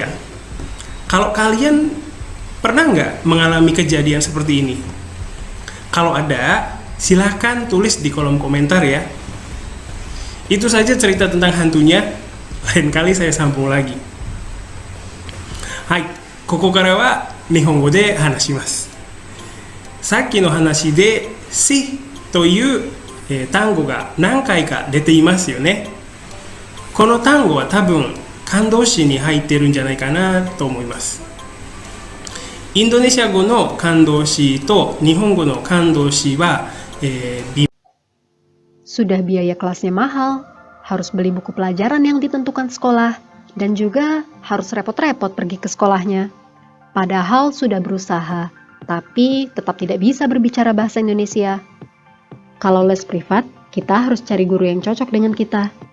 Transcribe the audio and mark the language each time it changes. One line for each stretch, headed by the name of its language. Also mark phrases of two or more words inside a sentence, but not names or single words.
Indonesian: Kalau kalian pernah nggak mengalami kejadian seperti ini? Kalau ada, silahkan tulis di kolom komentar ya. Itu saja cerita tentang hantunya. Lain kali saya sambung lagi. Hai,
Japanese: ここからは日本語で話します。さっきの話で死という単語が何回か出ていますよね。この単語は多分感動詞に入ってるんじゃないかなと思います。インドネシア語の感動詞と日本語の感動詞は、
Indonesian: Sudah biaya kelasnya mahal, harus beli buku pelajaran yang ditentukan sekolah, dan juga harus repot-repot pergi ke sekolahnya. Padahal sudah berusaha, tapi tetap tidak bisa berbicara bahasa Indonesia. Kalau les privat, kita harus cari guru yang cocok dengan kita.